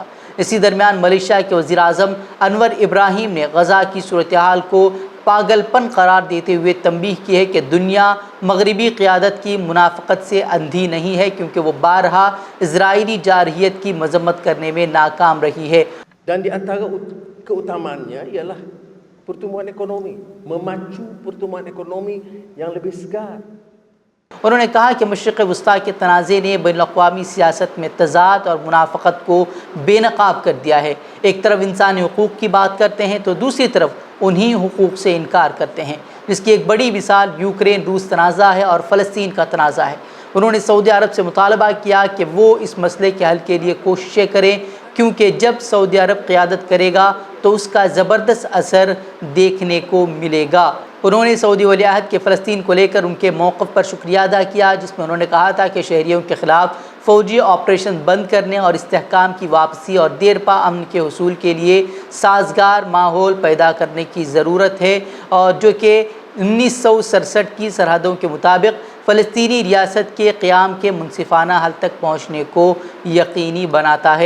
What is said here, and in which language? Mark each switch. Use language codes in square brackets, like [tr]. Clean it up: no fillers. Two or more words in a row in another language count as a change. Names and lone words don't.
[ur] اسی درمیان मलेशिया کے وزیر اعظم अनवर इब्राहिम نے गज़ा کی صورت حال کو پاگل پن قرار دیتے ہوئے تنبیہ کی ہے کہ دنیا مغربی قیادت کی منافقت سے اندھی نہیں ہے، کیونکہ وہ بارہا اسرائیلی جارحیت کی مذمت کرنے میں ناکام رہی ہے। [ms] Dan di antara keutamaannya ialah pertumbuhan ekonomi, memacu pertumbuhan ekonomi yang lebih segar. [ur] انہوں نے کہا کہ مشرق وسطیٰ کے تنازعے نے بین الاقوامی سیاست میں تضاد اور منافقت کو بے نقاب کر دیا ہے. ایک طرف انسانی حقوق کی بات کرتے ہیں تو دوسری طرف انہی حقوق سے انکار کرتے ہیں، جس کی ایک بڑی مثال यूक्रेन रूस تنازعہ ہے اور फ़लस्तीन کا تنازعہ ہے और फ़लस्तीन का तनाज़ा है। انہوں نے سعودی عرب سے مطالبہ کیا کہ وہ اس مسئلے کے حل کے لیے کوششیں کریں، کیونکہ جب سعودی عرب قیادت کرے گا تو اس کا زبردست اثر دیکھنے کو ملے گا۔ انہوں نے سعودی ولی عہد کے فلسطین کو لے کر ان کے موقف پر شکریہ ادا کیا، جس میں انہوں نے کہا تھا کہ شہریوں کے خلاف فوجی آپریشن بند کرنے اور استحکام کی واپسی اور دیرپا امن کے حصول کے لیے سازگار ماحول پیدا کرنے کی ضرورت ہے، اور جو کہ 1967 کی سرحدوں کے مطابق فلسطینی ریاست کے قیام کے منصفانہ حل تک پہنچنے کو یقینی بناتا ہے۔